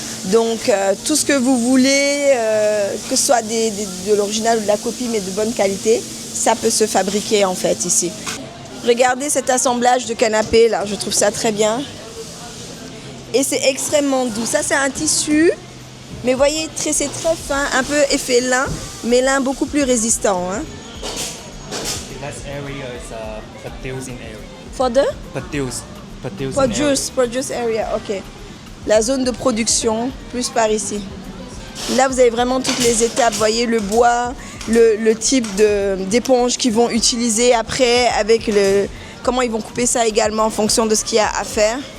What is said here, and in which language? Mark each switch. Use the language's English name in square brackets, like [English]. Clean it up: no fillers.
[French] Donc tout ce que vous voulez, que ce soit de l'original ou de la copie mais de bonne qualité, ça peut se fabriquer en fait ici. Regardez cet assemblage de canapés là, je trouve ça très bien. Et c'est extrêmement doux. Ça c'est un tissu, mais vous voyez c'est très fin, un peu effet lin, mais lin beaucoup plus résistant. Hein. [English] The last area is producing area. For the? Producing Produce area, ok. [French] La zone de production, plus par ici. Là, vous avez vraiment toutes les étapes. Vous voyez le bois, le type d'éponge qu'ils vont utiliser après, avec comment ils vont couper ça également en fonction de ce qu'il y a à faire.